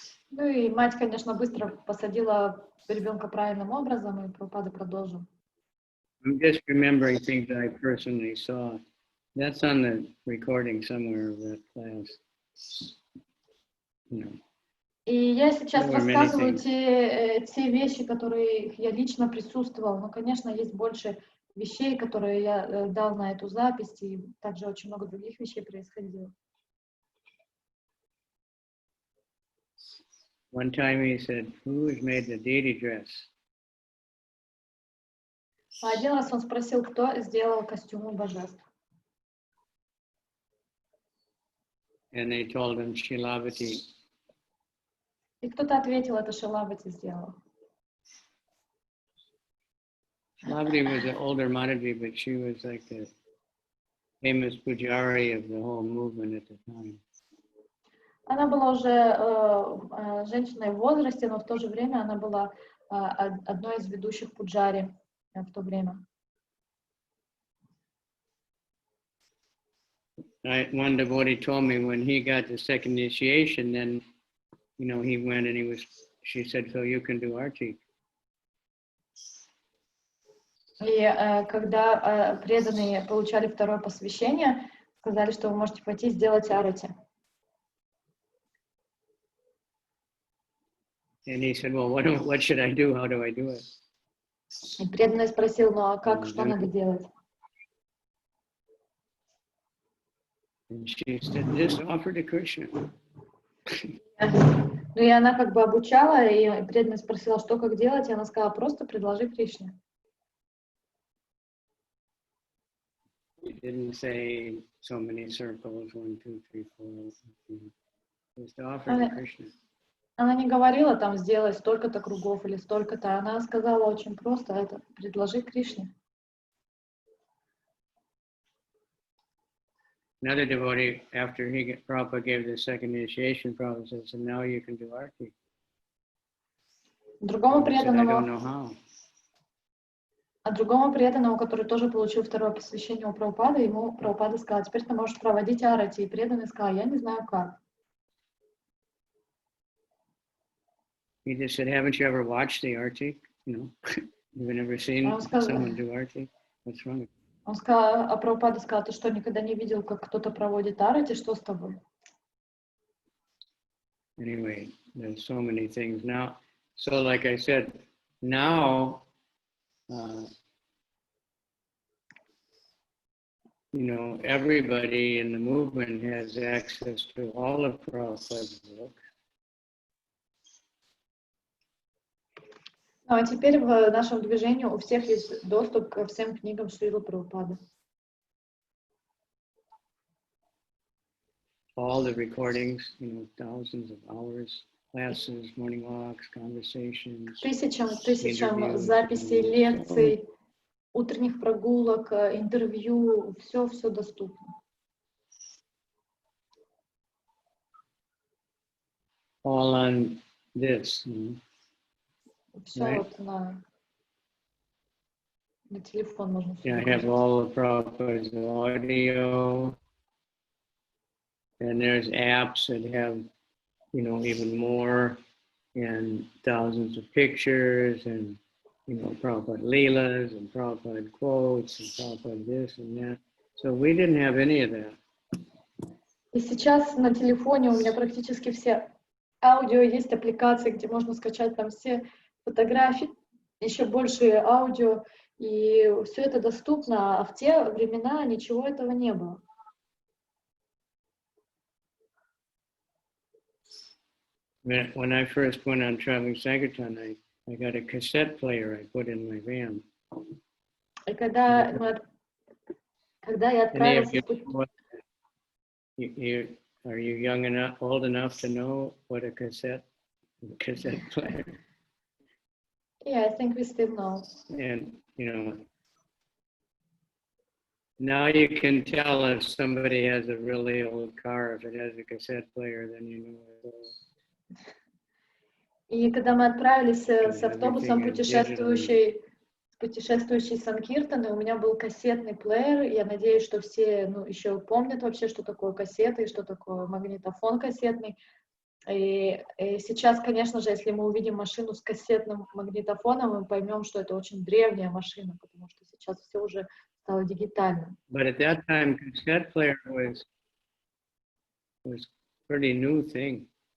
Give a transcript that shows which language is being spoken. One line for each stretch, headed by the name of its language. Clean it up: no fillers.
Russian: Ну и мать, конечно, быстро посадила ребенка правильным образом, и Прабхупада продолжил.
English: I'm just remembering things that I personally saw. That's on the recording somewhere of that class. You know.
Russian: И я сейчас рассказываю те вещи, которые я лично присутствовал. Но, конечно, есть больше вещей, которые я дал на эту запись, и также очень много других вещей происходило.
English: One time he said, "Who has made the deity dress?"
Russian: Один раз он спросил, кто сделал костюмы божеств.
English: And they told him Shilavati.
Russian: И кто-то ответил, это Шилавати сделала.
English: Shilavati was an older Mataji, but she was like the famous pujari of the whole movement at the time.
Russian: Она была уже женщиной в возрасте, но в то же время она была одной из ведущих пуджари в то время.
English: One devotee told me when he got the second initiation, then, you know, he went and she said, so you can do arti.
Russian: И когда преданные получали второе посвящение, сказали, что вы можете пойти сделать арати.
English: And he said, well, what should I do? How do I do it?
Russian: И преданный спросил, ну а как, что надо делать?
English: And she said, just offer to Krishna.
Russian: Ну и она как бы обучала, и преданный спросила, что как делать, и она сказала, просто предложи Кришне.
English: He didn't say so many circles, 1, 2, 3, 4. Just offer to Krishna.
Russian: Она не говорила там, сделай столько-то кругов или столько-то, она сказала очень просто, это предложи Кришне.
English: Another devotee, after Prabhupada gave the second initiation, Prabhupada said, so now you can do arti.
Russian: Другому
English: I don't
Russian: преданному,
English: know how.
Russian: другому преданному, который тоже получил второе посвящение у Прабхупады, ему Прабхупада сказал, теперь ты можешь проводить арати. И преданный сказал, я не знаю как.
English: He just said, haven't you ever watched the arti? You know, you've never seen someone do arti? What's wrong?
Russian: Он сказал, а Прабхупада сказал, ты что, никогда не видел, как кто-то проводит арати, что с тобой?
English: Anyway, there's so many things now. So like I said, now, you know, everybody in the movement has access to all of Prabhupada's books.
Russian: Ну, а теперь в нашем движении у всех есть доступ ко всем книгам Шрилы Прабхупады.
English: All the recordings, you know, thousands of hours, classes, morning walks, conversations.
Russian: Тысячам записей, лекций, утренних прогулок, интервью, все доступно.
English: All on this.
Russian: Все
English: Right.
Russian: вот на телефон можно.
English: Yeah, I have all of Prabhupada's audio, and there's apps that have, you know, even more, and thousands of pictures, and, you know, Prabhupada Leelas, and Prabhupada quotes, and Prabhupada this and that. So we didn't have any of that.
Russian: И сейчас на телефоне у меня практически все аудио, есть аппликации, где можно скачать там все фотографии, еще больше аудио, и все это доступно, а в те времена ничего этого не было.
English: When I first went on traveling Sankirtan, I got a cassette player I put in my van.
Russian: И когда я отправился в путь...
English: Are you young enough, old enough to know what a cassette player? Yeah, I think we still know. And, you know, now you can tell if somebody has a really old car. If it has a cassette player, then you know it's old.
Russian: И когда мы отправились с автобусом путешествующий Санкиртан, у меня был кассетный плеер. Я надеюсь, что все еще помнят вообще, что такое кассеты и что такое магнитофон кассетный. И сейчас, конечно же, если мы увидим машину с кассетным магнитофоном, мы поймем, что это очень древняя машина, потому что сейчас все уже стало дигитальным.
English: But at that time, cassette player was pretty new thing.